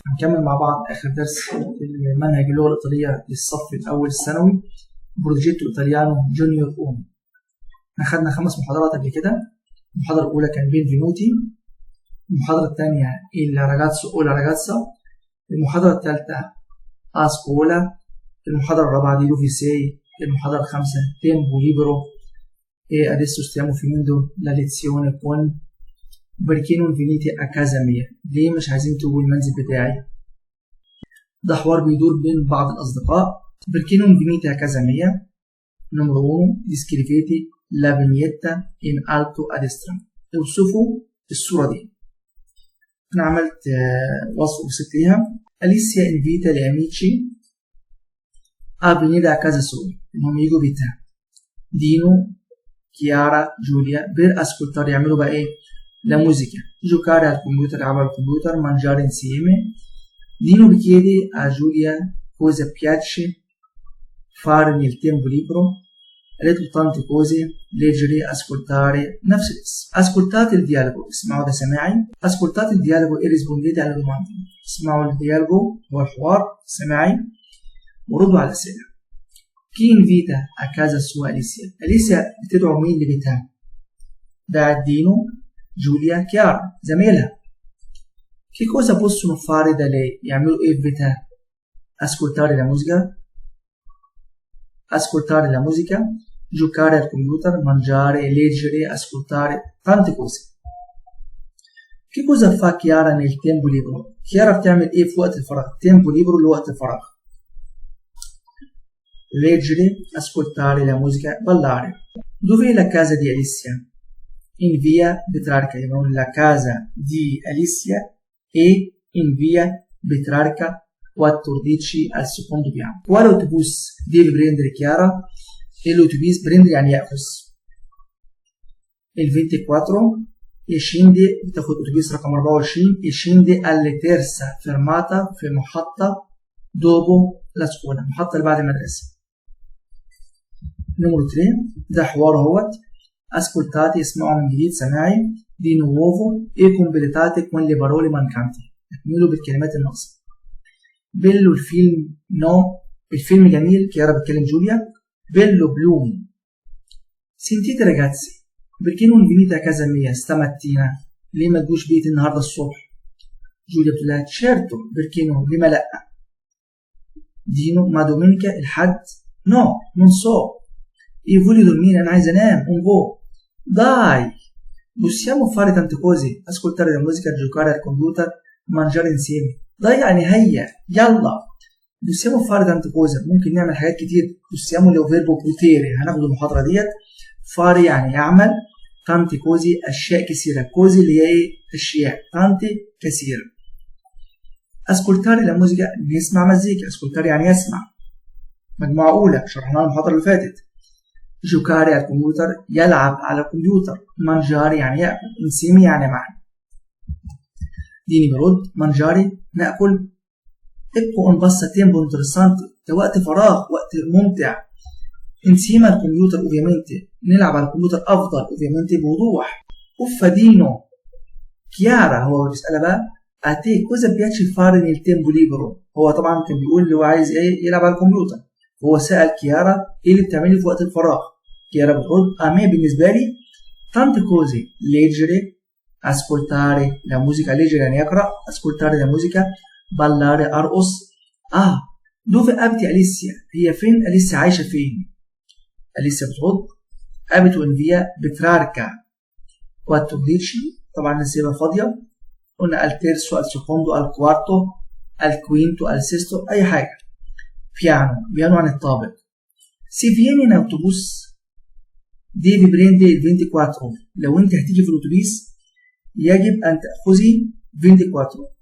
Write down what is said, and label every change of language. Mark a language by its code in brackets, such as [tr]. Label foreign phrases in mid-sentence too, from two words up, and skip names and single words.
[ar] هنكمل مع بعض آخر درس المنهج اللغة الإيطالية للصف الأول الثانوي بروجيتو إيطاليانو جونيور أوم. أخذنا 5 محاضرات قبل كده. المحاضرة الأولى كان بينفينوتي، المحاضرة الثانية [it] il ragazzo o la ragazza, [ar] المحاضرة الثالثة أسكولا، المحاضرة الرابعة دي لوفيسي، المحاضرة الخامسة [it] tempo libero. E adesso stiamo finendo la lezione con perché non venite a casa mia؟ [ar] ليه مش عايزين تجوا المنزل بتاعي؟ ده حوار بيدور بين بعض الأصدقاء. [it] perché non venite a casa mia؟ numero 1 descrivete la vignetta in alto a destra. [ar] اوصفوا الصورة دي. أنا عملت وصف بسيط ليها. [it] Alicia invita gli amici a venire a casa sua، [ar] إنهم يجوا بيتها. Dino Chiara, Giulia [it] per ascoltare [ar] يعملوا بقى ايه؟ [it] la musica, giocare al computer [ar] يلعبوا على الكمبيوتر, [it] mangiare insieme. Dino chiede a Giulia cosa piace fare nel tempo libero. [ar] قالت له [it] tante cose, leggere, ascoltare [ar] نفس الاسم. [it] ascoltate il dialogo، [ar] اسمعوا ده سماعي. [it] ascoltate il dialogo e rispondete alle domande. [ar] اسمعوا الديالوجو هو الحوار سماعي وردوا على الأسئلة. [it] Chi invita a casa sua Alicia؟ [ar] أليسيا بتدعو مين لبيتها؟ دعت دينو، جوليا، كيارا زميلها. [it] Che cosa possono fare da lei؟ [ar] يعملوا إيه في بيتها؟ [it] ascoltare la musica, giocare al computer, mangiare, leggere, ascoltare tante cose. Che cosa fa Chiara nel tempo libero؟ [ar] كيارا بتعمل إيه في وقت الفراغ؟ [it] tempo libero [ar] اللي هو وقت الفراغ. [it] leggere, ascoltare la musica, ballare. Dov'è la casa di Alicia? In via Petrarca. La casa di Alicia è in via Petrarca 14 al secondo piano. Quale autobus deve prendere Chiara? E l'autobus prende [ar] يعني يأخذ [it] il 24 e scende، [ar] بتاخد أوتوبيس رقم 24 [it] e scende alla terza fermata [ar] في محطة [it] dopo la scuola، [ar] المحطة اللي بعد المدرسة. نمرو 3 ده حوار اهوت. ascoltate اسمعوا من جديد سماعي. [it] di nuovo e completate con le parole mancanti، [ar] اكملوا بالكلمات الناقصة. bello الفيلم نو، الفيلم جميل. كيارا بتكلم جوليا. bello بلوم. [it] sentite ragazzi perché non venite a casa mia stamattina؟ [ar] ليه ما تجوش بيتي النهارده الصبح؟ جوليا بتقول لها [it] certo perché no، [ar] ليه ما لا؟ دينو [it] ma domenica [ar] الحد. [it] no non so io voglio dormire، [ar] أنا عايز أنام. [it] un po'. dai possiamo fare tante cose، ascoltare la musica, giocare al computer, mangiare insieme. [ar] dai يعني هيا يلا. [it] possiamo fare tante cose، [ar] ممكن نعمل حاجات كتير. possiamo [it] il verbo potere, [ar] هناخد المحاضرة ديت. fare يعني يعمل، [it] tante cose [ar] أشياء كثيرة، cose اللي هي إيه؟ أشياء، tante كثيرة. [it] ascoltare la musica [ar] نسمع مزيكا، ascoltare يعني يسمع. مجموعة أولى شرحناها المحاضرة اللي فاتت. [it] giocare al computer [ar] يلعب على الكمبيوتر. mangiare يعني يأكل. insieme يعني معا. ديني برد mangiare نأكل. [it] ecco un passatempo interessante، [ar] ده وقت فراغ، وقت ممتع. [it] insieme al computer ovviamente [ar] نلعب على الكمبيوتر أفضل [it] ovviamente بوضوح. uffadino chiara [ar] هو بيسألها بقى [it] a te cosa piace fare nel tempo libero؟ [ar] هو طبعا كان بيقول اللي هو عايز ايه؟ يلعب على الكمبيوتر. هو سأل كيارا ايه اللي بتعملي في وقت الفراغ؟ كيارا بتقول [it] a me [ar] بالنسبة لي [it] tante cose، leggere، ascoltare la musica، leggere [ar] يعني يقرأ، [it] ascoltare la musica، ballare أرقص. dove abiti [ar] أليسيا؟ هي فين أليسيا؟ عايشة فين؟ أليسيا بتقول [it] abito in via Petrarca 14، [ar] طبعا نسيبها فاضية. [it] قلنا al terzo، al secondo، al quarto، al quinto، al sesto، [ar] أي حاجة. piano عن الطابق. [it] se vieni in autobus devi prendere il 24، [ar] لو انت هتيجي في الاتوبيس يجب ان تأخذي 24.